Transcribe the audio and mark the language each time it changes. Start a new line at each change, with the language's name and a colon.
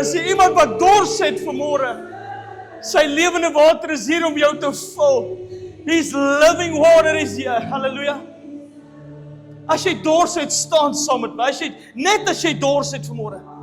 Afrikaans: Is jy iemand wat dors het vanmôre? Sy lewende water is hier om jou te vul.
English: His living water is here. Hallelujah.
Afrikaans: As jy dors het, staan saam met my. Net as jy dors het vanmôre.